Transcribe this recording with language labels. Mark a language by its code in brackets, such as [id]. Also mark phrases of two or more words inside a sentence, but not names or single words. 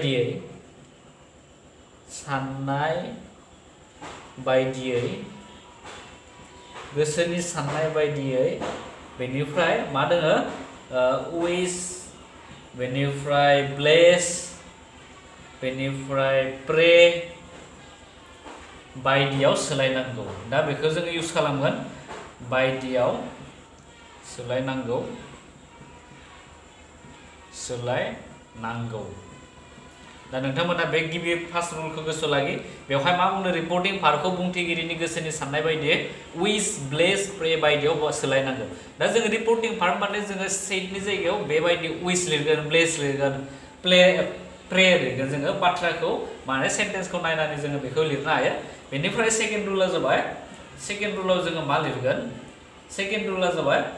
[brx] बायदियै बेनिफ्राय मा दोङो विश बेनिफ्राय ब्लेस बेनिफ्राय प्रे बायदियाव सोलायनांगौ दा बेखौ जोङो इउज खालामगोन बायदियाव सोलायनांगौ दा नोंथांमोना बे गिबि [en] first rule [brx] गोसोआव लाखि बेवहाय मा बुंनो [en] reporting verb [brx] बुंथिगिरिनि गोसोनि साननाय बायदियै विश ब्लेस प्रे बायदियाव सोलायनांगौ दा जोङो [en] reporting verb [brx] माने जोङो सेटनि जायगायाव बेबायदि विश लिरगोन ब्लेस लिरगोन प्रे लिरगोन जोङो बाथ्राखौ माने सेन्टेन्सखौ नायनानै जोङो बेखौ लिरनो हायो बेनिफ्राय [en] second rule [brx] जाबाय [en] second rule [brx] जोङो मा लिरगोन [en] second rule [brx] जाबाय